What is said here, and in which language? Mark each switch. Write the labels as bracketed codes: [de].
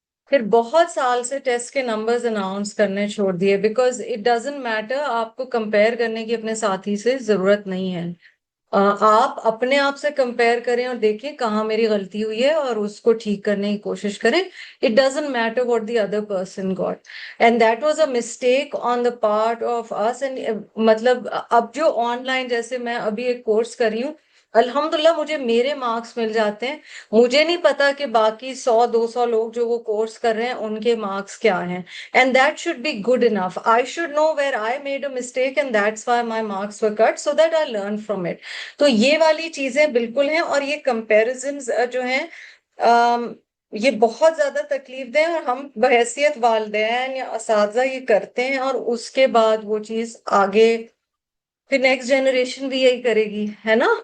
[ur] پھر بہت سال سے ٹیسٹ کے نمبرز اناؤنس کرنے چھوڑ دیے, [en] Because it doesn't matter. [ur] آپ کو کمپیئر کرنے کی اپنے ساتھی سے ضرورت نہیں ہے. آپ اپنے آپ سے کمپیئر کریں اور دیکھیں کہاں میری غلطی ہوئی ہے اور اس کو ٹھیک کرنے کی کوشش کریں. [en] It doesn't matter what the other person got. And that was a mistake on the part of us. [ur] And مطلب اب جو آن لائن, جیسے میں ابھی ایک کورس کر رہی ہوں, الحمدللہ مجھے میرے مارکس مل جاتے ہیں. مجھے نہیں پتا کہ باقی 100-200 لوگ جو وہ کورس کر رہے ہیں ان کے مارکس کیا ہیں. [en] And that should be good enough. I should know where I made a mistake and that's why my marks were cut, so that I learn from it. [ur] تو یہ والی چیزیں بالکل ہیں, اور یہ کمپیریزنز جو ہیں یہ بہت زیادہ تکلیف دہ, اور ہم بحیثیت والدین یا اساتذہ یہ کرتے ہیں, اور اس کے بعد وہ چیز آگے پھر نیکسٹ جنریشن بھی یہی کرے گی, ہے نا.